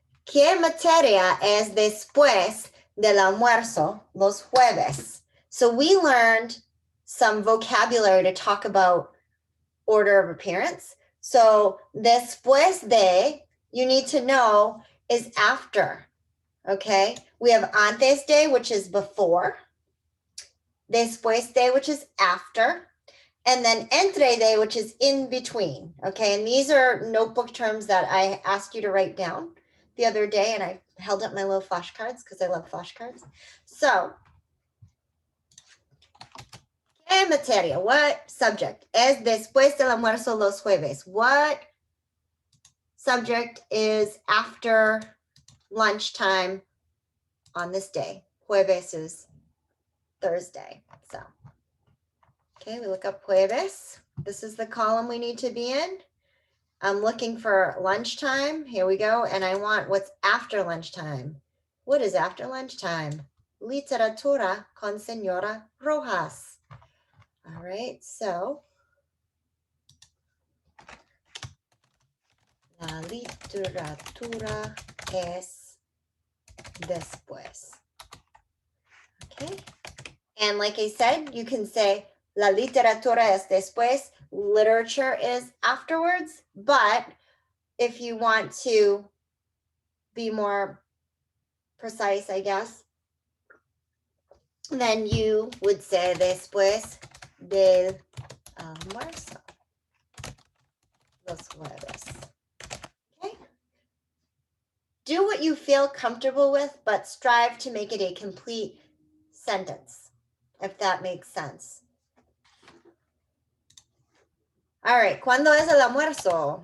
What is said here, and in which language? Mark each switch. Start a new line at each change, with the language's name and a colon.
Spanish: ¿Qué materia es después del almuerzo los jueves?
English: So we learned some vocabulary to talk about order of appearance. So después de, you need to know, is after. Okay, we have antes de, which is before, después de, which is after, and then entre de, which is in between. Okay, and these are notebook terms that I asked you to write down the other day, and I held up my little flashcards because I love flashcards.
Spanish: So, ¿qué materia?
English: What subject?
Spanish: Es después del almuerzo los jueves.
English: What subject is after lunchtime on this day? Jueves is Thursday. So, okay, we look up jueves. This is the column we need to be in. I'm looking for lunchtime. Here we go. And I want what's after lunchtime. What is after lunchtime?
Spanish: Literatura con Señora Rojas. All right, so la literatura es después.
English: Okay. And like I said, you can say la literatura es después. Literature is afterwards. But if you want to be more precise, I guess, then you would say después del almuerzo los jueves. Okay. Do what you feel comfortable with, but strive to make it a complete sentence, if that makes sense.
Spanish: All right, ¿cuándo es el almuerzo?